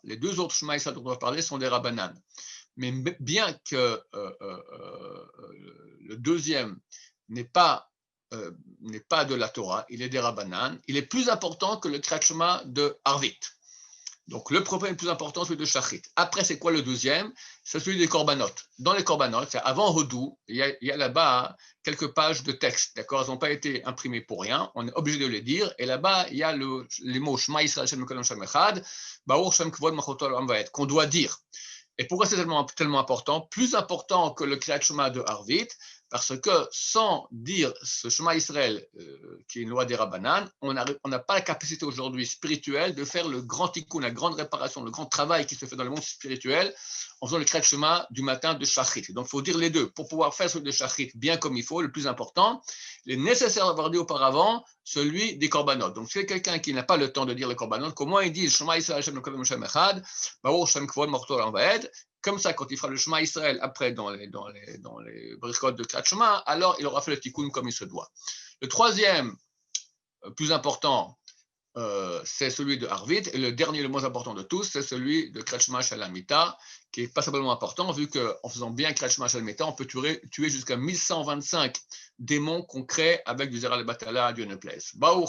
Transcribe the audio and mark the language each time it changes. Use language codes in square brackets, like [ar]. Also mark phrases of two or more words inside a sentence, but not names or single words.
[fr] Les deux autres Shema Israël dont on va parler sont des Rabbanan. Mais bien que le deuxième n'est pas de la Torah, il est des Rabbanan, il est plus important que le Kriyat Shema de Arvit. Donc le premier plus important, c'est celui de Shachrit. Après, c'est quoi le deuxième? C'est celui des Korbanot. Dans les Korbanot, c'est avant Hodou, il y a là-bas quelques pages de texte, d'accord? Elles n'ont pas été imprimées pour rien, on est obligé de les dire, et là-bas, il y a les mots [he] שמע ישראל שם אלוקינו שם אחד, ברוך שם כבוד מלכותו עולם ועד, [fr] qu'on doit dire. Et pourquoi c'est tellement important? Plus important que le Kriyat Shema de Arvit, parce que sans dire ce Shema Israël, qui est une loi des Rabbanan, on n'a pas la capacité aujourd'hui spirituelle de faire le grand tikkun, la grande réparation, le grand travail qui se fait dans le monde spirituel en faisant le Kriyat Shema du matin de Shachrit. Donc il faut dire les deux. Pour pouvoir faire celui de Shachrit bien comme il faut, le plus important, il est nécessaire d'avoir dit auparavant celui des Korbanot. Donc si c'est quelqu'un qui n'a pas le temps de dire les Korbanot, comment il dit [he] שמע ישראל שם אלוקינו שם אחד, ברוך שם כבוד מלכותו עולם ועד. [fr] Comme ça, quand il fera le Shema Israël après dans les bricottes de Kriyat Shema, alors il aura fait le tikkun comme il se doit. Le troisième, plus important, c'est celui de Arvit, et le dernier, le moins important de tous, c'est celui de Kriyat Shema Shel Hamita, qui est pas simplement important, vu qu'en faisant bien Kriyat Shema Shel Hamita, on peut tuer jusqu'à 1125 démons qu'on crée avec du [he] זרע לבטלה, [fr] Dieu ne plaise.